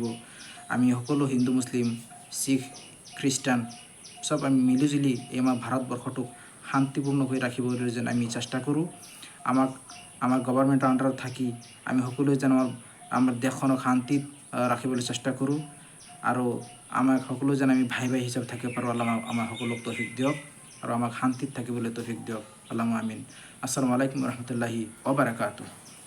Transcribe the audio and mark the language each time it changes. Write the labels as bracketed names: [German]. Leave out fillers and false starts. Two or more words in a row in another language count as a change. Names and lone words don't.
[Assamese] আমি সকলো হিন্দু, মুছলিম, শিখ, খ্ৰীষ্টান চব আমি মিলিজুলি এই আমাৰ ভাৰতবৰ্ষটোক শান্তিপূৰ্ণ কৰি ৰাখিবলৈ যেন আমি চেষ্টা কৰোঁ। আমাৰ গভৰ্ণমেণ্টৰ আণ্ডাৰত থাকি আমি সকলোৱে যেন আমাৰ দেশখনক শান্তিত ৰাখিবলৈ চেষ্টা কৰোঁ, আৰু আমাক সকলো যেন আমি ভাই হিচাপে থাকিব পাৰোঁ। আল্লাহ আমাৰ সকলোক তৌফিক দিয়ক, আৰু আমাক শান্তিত থাকিবলৈ তৌফিক দিয়ক। [Arabic] اللهم آمين. السلام عليكم ورحمة الله وبركاته.